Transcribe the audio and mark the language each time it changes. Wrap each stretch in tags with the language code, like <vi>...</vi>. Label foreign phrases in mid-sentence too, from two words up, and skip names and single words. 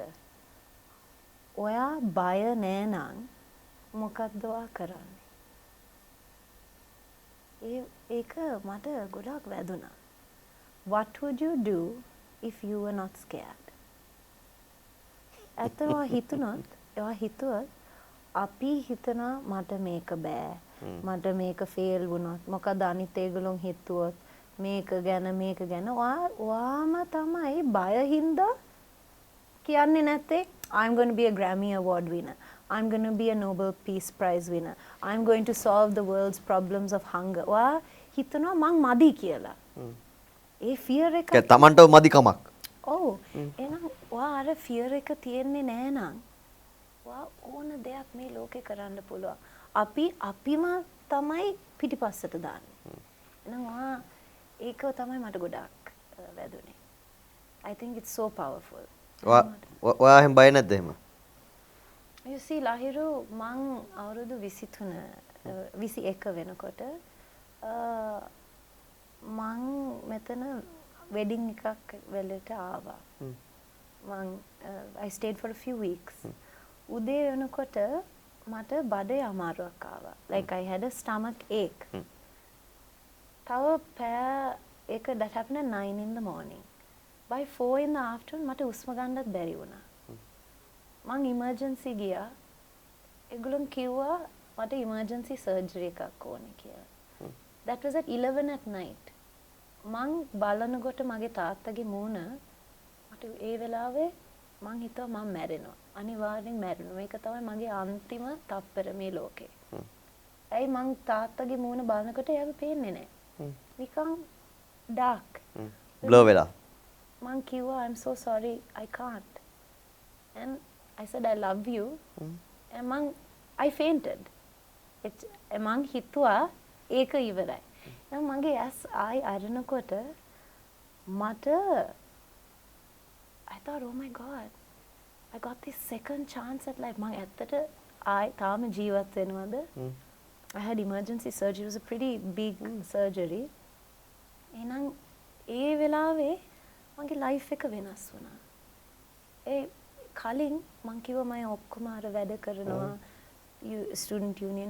<si>ඔයා බය නෑ නම් මොකක්ද ඔයා කරන්නේ? ඒක මට ගොඩාක් වැදුනා.</si> <en>What would you do if you were not scared?</en> <si>ඇත්තටම එයා හිතුවත් අපි හිතනවා මට මේක බෑ. මට මේක ෆේල් වුණොත් මොකද අනිත් ඒගොල්ලෝ හිතුවොත් මේක ගැන ඔයාම තමයි බය හින්දා කියන්නේ නැත්තේ</si> <en>I'm going to be a Grammy Award winner. I'm going to be a Nobel Peace Prize winner. I'm going to solve the world's problems of hunger.</en> <si>ඔයා හිතනවා මං මදි කියලා. ඒ ෆියර් එක තමන්ට මදිකමක්. ඔව්. එහෙනම් ඔයා අර ෆියර් එක තියෙන්නේ නෑ නම් ඔයා ඕන දෙයක් මේ ලෝකේ කරන්න පුළුවන්. අපිම තමයි පිටිපස්සට දාන්නේ. එහෙනම් ඔයා ඒක තමයි මට ගොඩාක් වැදුනේ.</si> <en>I think it's so powerful.</en> <si>ඔයා එහෙම බය නැද්ද එහෙම?</si> <en>You see</en> <si>ලහිරු මං අවුරුදු 23 21 වෙනකොට මං මෙතන වෙඩින් එකක් වෙලට ආවා.</si> <en>I stayed for a few weeks.</en> <si>උදේ වෙනකොට මට බඩේ අමාරුවක් ආවා.</si> <en>Like I had a stomach ache. That happened at 9 in the morning. By 4 in the afternoon</en> <si>මට උස්ම ගන්නත් බැරි වුණා. මං emergency ගියා. ඒගොල්ලෝ කිව්වා මට emergency surgery එකක් ඕනේ කියලා.</si> <en>That was at 11 at night.</en> <si>මං බලනකොට මගේ තාත්තගේ මූණ මට ඒ වෙලාවේ මං හිතුවා මම මැරෙනවා. අනිවාර්යෙන් මැරෙනවා. මේක තමයි මගේ අන්තිම තප්පර මේ ලෝකේ. ඇයි මං තාත්තගේ මූණ බලනකොට එයාව පේන්නේ නැහැ. නිකන් dark. බ්ලර් වෙලා. මං කිව්වා</si> <en>I'm so sorry I can't. And I said I love you. And I fainted.</en> <si>මං හිතුවා ඒක ඉවරයි. දැන් මගේ ඇස් ආයි අරනකොට මට</si> <en>I thought oh my god I got this second chance at life.</en> <si>මං ඇත්තට ආයි තාම ජීවත් වෙනවද?</si> <en>I had emergency surgery. It was a pretty big surgery.</en> <si>එහෙනම් ඒ වෙලාවේ මගේ life එක වෙනස් වුණා. ඒ කලින් මං කිව්වා මම ඔක්කොම අර වැඩ කරනවා</si> <en>student union.</en>